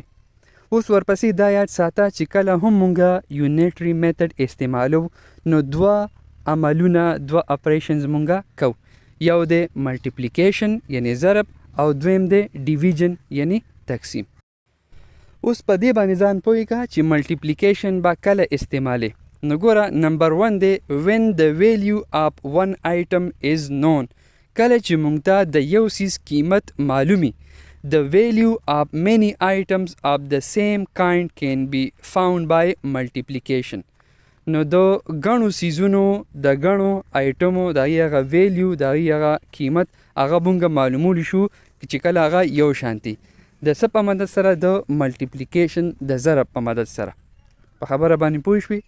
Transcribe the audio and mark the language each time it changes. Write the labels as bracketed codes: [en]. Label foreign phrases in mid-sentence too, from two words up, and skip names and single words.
[ps] اوس ورپسې دا یاد ساته چې کله هم مونږه [en] unitary method [ps] استعمالو، نو دوه عملونه، دوه اپریشنز مونږه کو. یو دی ملټیپلیکیشن یعنی ضرب، او دویم دی ډیویژن یعنی تقسیم. اوس په دې باندې ځان پوه کا چې ملټیپلیکیشن به کله استعمالې. نو ګوره، نمبر 1 دی [en] when the value of one item is known. [ps] کله چې مونږ ته د یو سیز قیمت معلومي، [en] the value of many items of the same kind can be found by multiplication. [ps] نو د ګڼو سیزونو، د ګڼو آیټمو د هغې هغه ویلیو، د هغې هغه قیمت هغه مونږ معلومولی شو چې کله هغه یو شانتي. د څه په مدد سره؟ د ملټیپلیکیشن، د ضرب په مدد سره. په خبره باندې پوه شوي؟